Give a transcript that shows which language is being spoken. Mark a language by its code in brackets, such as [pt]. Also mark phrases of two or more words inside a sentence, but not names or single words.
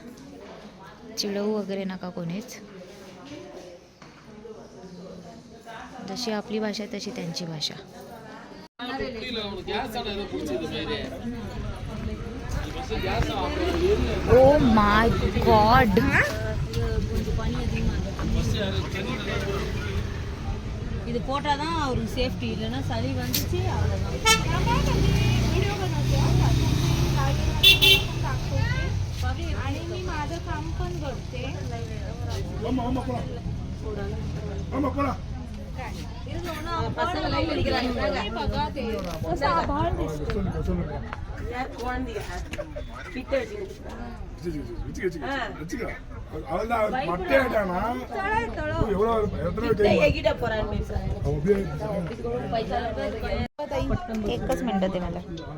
[mr] चिडवू वगैरे नका कोणीच. जशी आपली भाषा आहे तशी त्यांची भाषा. [en] oh my god. [ta] இது போட்டாதான் அவருக்கு சேஃப்டி, இல்லைன்னா சளி வந்துச்சு அவ்வளோதான். [mr] आणि मी माझं काम पण करते. [ta] பசங்களை படிக்கிறாங்க. [mr] बघा ते कसं आभाळ दिसतो. एकच मिनिट ते मला.